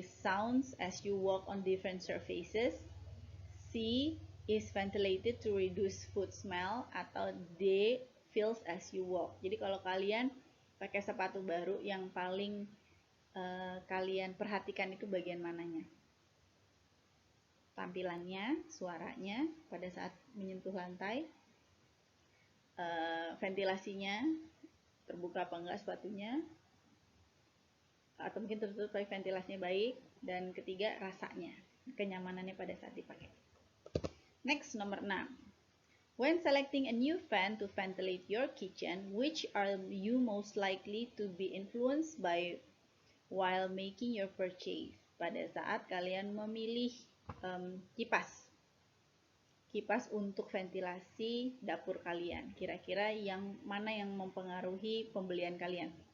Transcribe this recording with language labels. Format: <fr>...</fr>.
<en>Sounds as you walk on different surfaces. C. Is ventilated to reduce food smell.</en> <id>Atau</id> <en>D. Feels as you walk.</en> <id>Jadi kalau kalian pakai sepatu baru, yang paling kalian perhatikan itu bagian mananya? Tampilannya, suaranya pada saat menyentuh lantai. Ventilasinya terbuka apa enggak sepatunya, atau mungkin tertutup tapi ventilasinya baik. Dan ketiga, rasanya, kenyamanannya pada saat dipakai.</id> <en>Next,</en> <id>nomor 6.</id> <en>When selecting a new fan to ventilate your kitchen, which are you most likely to be influenced by while making your purchase?</en> <id>Pada saat kalian memilih kipas untuk ventilasi dapur kalian, kira-kira yang mana yang mempengaruhi pembelian kalian?</id>